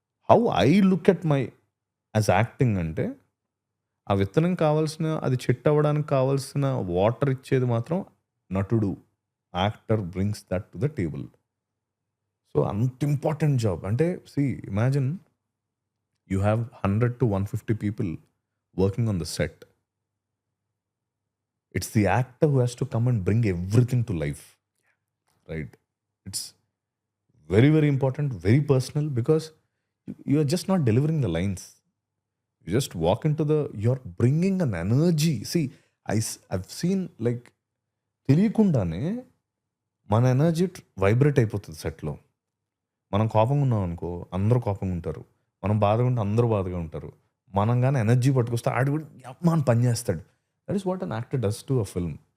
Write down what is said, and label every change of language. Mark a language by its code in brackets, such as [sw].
[en] how I look at my as acting [te] అంటే, ఆ విత్తనం కావాల్సిన, అది చెట్టు అవ్వడానికి కావాల్సిన వాటర్ ఇచ్చేది మాత్రం నటుడు, [en] Actor brings that to the table. So అంత important job. అంటే see imagine you have 100 to 150 people working on the set. It's the actor who has to come and bring everything to life, right? It's very, very important, very personal, because you are just not delivering the lines. You just walk into you're bringing an energy. See, I've seen like, [te] తెలియకుండానే మన energy vibrate అయిపోతుంది సెట్లో. మనం కోపంగా ఉన్నాం అనుకో, అందరూ కోపంగా ఉంటారు. మనం బాధగా ఉంటే అందరూ బాధగా ఉంటారు. మనం కానీ ఎనర్జీ పట్టుకొస్తే ఆడు కూడా మన పని చేస్తాడు. [en] That is what an actor does to a film.